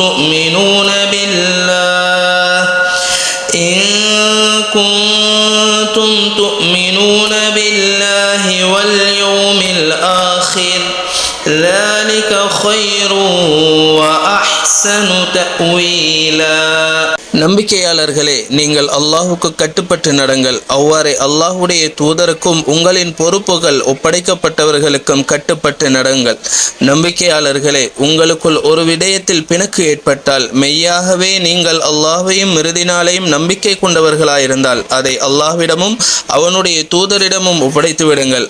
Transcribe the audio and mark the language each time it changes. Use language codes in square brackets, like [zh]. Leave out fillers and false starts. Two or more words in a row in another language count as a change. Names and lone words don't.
[ar] تؤمنون بالله واليوم الآخر ذلك خير وأحسن تأويلا. [ta] நம்பிக்கையாளர்களே, நீங்கள் அல்லாஹுக்கு கட்டுப்பட்டு நடங்கள். அவ்வாறே அல்லாஹுடைய தூதருக்கும் உங்களின் பொறுப்புகள் ஒப்படைக்கப்பட்டவர்களுக்கும் கட்டுப்பட்டு நடங்கள். நம்பிக்கையாளர்களே, உங்களுக்குள் ஒரு விடயத்தில் பிணக்கு ஏற்பட்டால் மெய்யாகவே நீங்கள் அல்லாஹ்வையும் இறுதி நாளையும் நம்பிக்கை கொண்டவர்களாயிருந்தால் அதை அல்லாஹ்விடமும் அவனுடைய தூதரிடமும் ஒப்படைத்து விடுங்கள்.